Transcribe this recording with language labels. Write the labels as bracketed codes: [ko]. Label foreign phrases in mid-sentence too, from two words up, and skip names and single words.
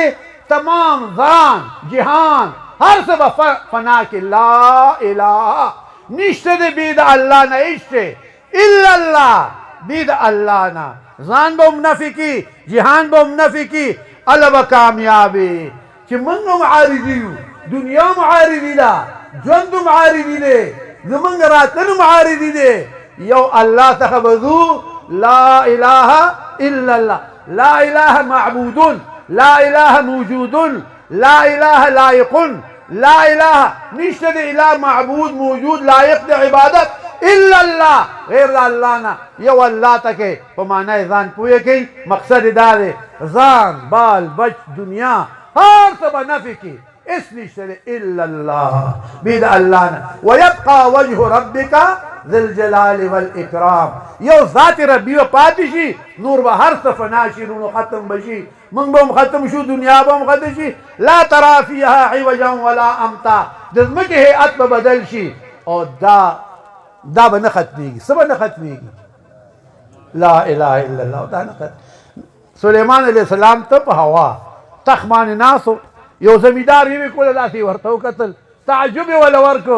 [ps] تمام ځان جهان هر څه به فنا کې [ar] لا اله [ps] نشته دی بې د الله نه هېڅ [ar] الا الله [ps] بې د الله نه ځان به هم نفي کي جهان به هم نفي کي الله به کامیابې چې موږ هم عارضي یو دنیا هم عارضي ده ژوند هم عارضي دی زمونږ راتلل هم عارضي دی یو الله څخه به ځو [ar] لا اله الا الله لا اله [ps] معبود [ar] لا اله [ps] موجود [ar] لا اله [ps] لائق [ar] لا اله [ps] نشته د اله معبود موجود لایق د عبادت [ar] الا الله [ps] غیر الله نه یو الله تکي په معنی ځان پوهه کوي مقصد دا دی ځان بال بچ دنیا هر څه به نفي کوي اس نشته [ar] الا الله بيد الله ويبقى وجه ربك ذی الجلال والاکرام. [ps] یو ذات ربی و پاتې شي، نور به هر څه فنا شي، نور ختم به شي، موږ به هم ختم شو، دنیا به هم ختم شي. [ar] لا ترى فیها عوجا ولا امتا. [ps] د ځمکې هیئت به بدل شي او دا به نه ختمېږي. څه به نه ختمېږي؟ [ar] لا اله الا الله. [ps] دا نه ختم. سلیمان [ar] علیه السلام [ps] ته په هوا تخ باندې ناست یو زمیندار یې کوله، داسې ورته وکتل، تعجب یې وله ورکړ.